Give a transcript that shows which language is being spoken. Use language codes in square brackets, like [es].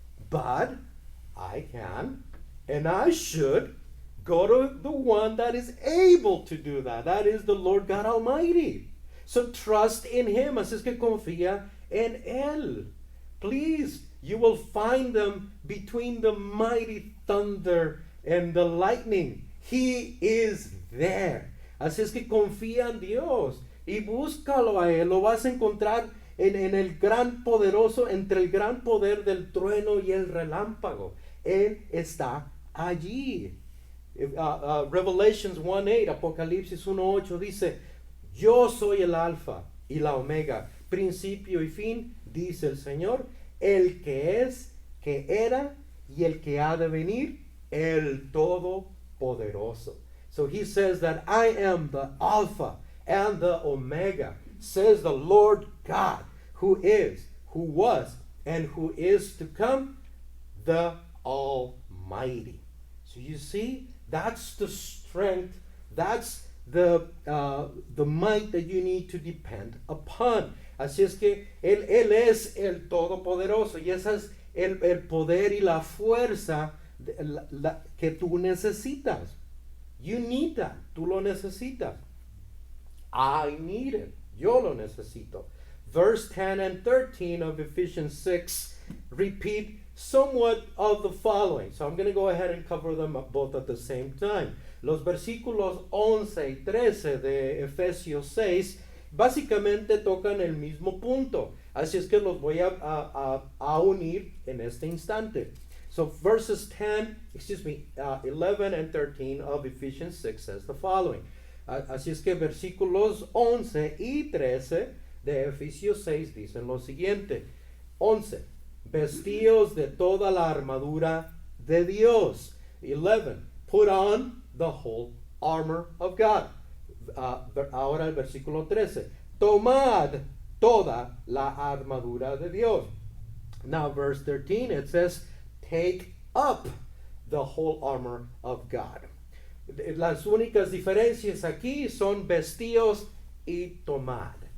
[en] But I can, and I should, go to the one that is able to do that. That is the Lord God Almighty. So trust in Him. [es] Así es que confía en Él. [en] Please, you will find them between the mighty thunder and the lightning. He is there. [es] Así es que confía en Dios y búscalo a Él. Lo vas a encontrar en el gran poderoso, entre el gran poder del trueno y el relámpago. Él está allí. Revelations 1:8, Apocalipsis 1:8 dice, yo soy el alfa y la omega, principio y fin, dice el Señor, el que es, que era y el que ha de venir, el Todopoderoso. [en] So he says that I am the Alpha and the Omega, says the Lord God, who is, who was, and who is to come, the Almighty. So you see, that's the strength, that's the might that you need to depend upon. [es] Así es que Él es el Todopoderoso y ese es el poder y la fuerza que tú necesitas. [en] You need that. [es] Tú lo necesitas. [en] I need it. [es] Yo lo necesito. [en] Verse 10 and 13 of Ephesians 6 repeat somewhat of the following. So I'm going to go ahead and cover them both at the same time. [es] Los versículos 11 y 13 de Efesios 6 básicamente tocan el mismo punto. Así es que los voy a unir en este instante. [en] So verses 11 and 13 of Ephesians 6 says the following. [es] Así es que versículos 11 y 13 de Efesios 6 dicen lo siguiente. 11. Vestíos de toda la armadura de Dios. 11. [en] Put on the whole armor of God. [es] Ahora el versículo 13. Tomad toda la armadura de Dios. [en] Now verse 13 it says, take up the whole armor of God. [es] Las únicas diferencias aquí son vestíos y tomad.